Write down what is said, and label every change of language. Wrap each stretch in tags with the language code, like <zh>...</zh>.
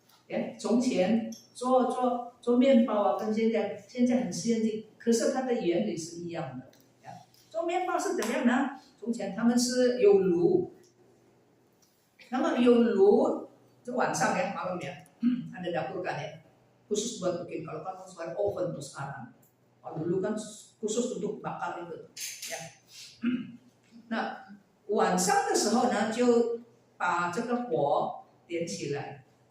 <zh>Ya, 从前做面包啊，跟现在很先进，可是它的原理是一样的。做面包是怎么样呢？从前他们是有炉，那么有炉，就晚上</zh> <id>ya malam ya, ada dapur kan ya, khusus buat bikin. Kalau kan sekarang oven tuh sekarang. Kalau dulu kan khusus untuk bakar itu. Ya.</id> <zh>那晚上的时候呢，就把这个火点起来。</zh>